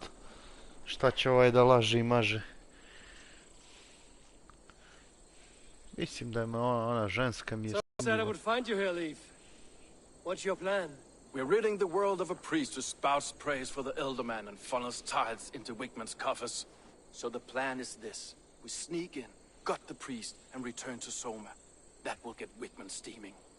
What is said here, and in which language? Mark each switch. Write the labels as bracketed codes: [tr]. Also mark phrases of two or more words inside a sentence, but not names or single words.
[sr] Šta će ovaj da laže i maže. Mislim da je ona ženska mi je [en] Said I would find you here, Leaf. What's your plan? We're ridding the world of a priest who spouts praise for the Elderman and funnels tithes into Wigman's coffers. So the plan is this. We sneak in, gut the priest, and return to Soma. That will get Wigman steaming.